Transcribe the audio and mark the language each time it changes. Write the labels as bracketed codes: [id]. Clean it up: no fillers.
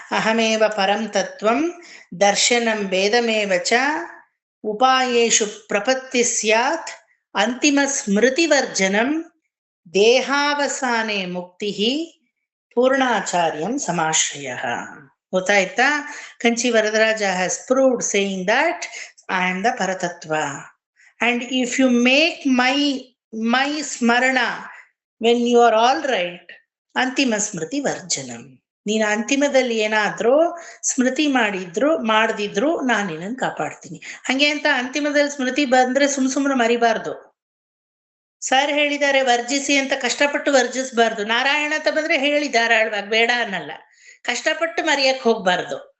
[sa] ಅಹಮೇವ ಪರಂ ತತ್ವಂ ದರ್ಶನಂ ವೇದಮೇವ ಚ ಉಪಾಯೇಷು ಪ್ರಪತ್ತಿ ಸ್ಯಾತ್ ಅಂತಿಮ ಸ್ಮೃತಿವರ್ಜನಂ ದೇಹಾವಸಾನೆ ಮುಕ್ತಿ ಪೂರ್ಣಾಚಾರ್ಯಂ ಸಮಾಶ್ರಯ. [kn] ಗೊತ್ತಾಯ್ತಾ? [en] Kanchi Varadaraja has proved saying that I am the ಪರತತ್ವ. And if you make my ಸ್ಮರಣ when you are all right, [sa] ಅಂತಿಮ ಸ್ಮೃತಿ ವರ್ಜನಂ. [kn] ನೀನು ಅಂತಿಮದಲ್ಲಿ ಏನಾದ್ರೂ ಸ್ಮೃತಿ ಮಾಡದಿದ್ರು ನಾನು ನಿನ್ನನ್ನು ಕಾಪಾಡ್ತೀನಿ. ಹಂಗೆ ಅಂತ ಅಂತಿಮದಲ್ಲಿ ಸ್ಮೃತಿ ಬಂದ್ರೆ ಸುಮ್ನೆ ಮರಿಬಾರ್ದು. ಸರ್ ಹೇಳಿದ್ದಾರೆ ವರ್ಜಿಸಿ ಅಂತ, ಕಷ್ಟಪಟ್ಟು ವರ್ಜಿಸಬಾರ್ದು. ನಾರಾಯಣ ಅಂತ ಬಂದ್ರೆ ಹೇಳಿ ಧಾರಾಳವಾಗಿ, ಬೇಡ ಅನ್ನಲ್ಲ. ಕಷ್ಟಪಟ್ಟು ಮರೆಯಕ್ ಹೋಗ್ಬಾರ್ದು.